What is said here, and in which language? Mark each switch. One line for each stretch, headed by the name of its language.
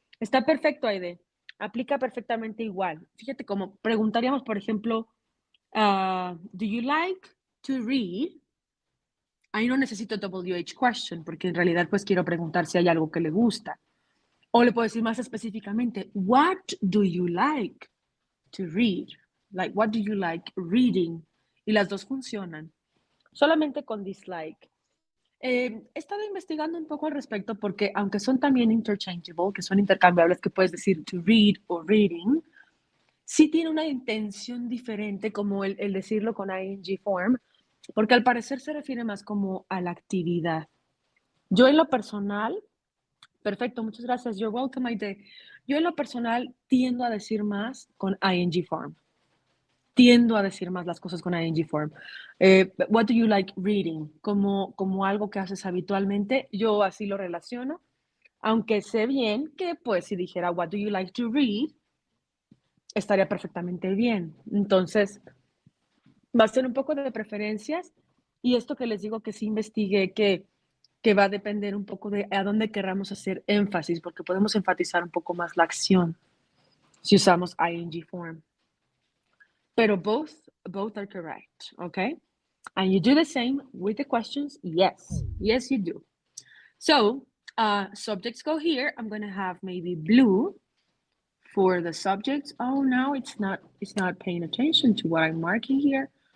Spanish: Está perfecto, Aide. Aplica perfectamente igual. Fíjate cómo preguntaríamos, por ejemplo,
English: do you like to read?
Spanish: Ahí no necesito WH question, porque en realidad pues quiero preguntar si hay algo que le gusta. O le puedo decir más específicamente,
English: what do you like to read? Like, what do you like reading?
Spanish: Y las dos funcionan. Solamente con dislike. He estado investigando un poco al respecto porque aunque son también interchangeable, que son intercambiables, que puedes decir to read o reading, sí tiene una intención diferente como el decirlo con ing form, porque al parecer se refiere más como a la actividad. Yo en lo personal, perfecto, muchas gracias,
English: you're welcome,
Spanish: Aide. Yo en lo personal tiendo a decir más con ing form. Tiendo a decir más las cosas con ing form.
English: What do you like reading?
Spanish: Como algo que haces habitualmente, yo así lo relaciono, aunque sé bien que pues si dijera
English: what do you like to read,
Spanish: estaría perfectamente bien. Entonces, va a ser un poco de preferencias y esto que les digo que sí investigué que va a depender un poco de a dónde querramos hacer énfasis, porque podemos enfatizar un poco más la acción si usamos ing form.
English: Pero both are correct, okay? And you do the same with the questions. Yes, yes, you do. So subjects go here. I'm going to have maybe blue for the subjects. Oh, now it's not paying attention to what I'm marking here.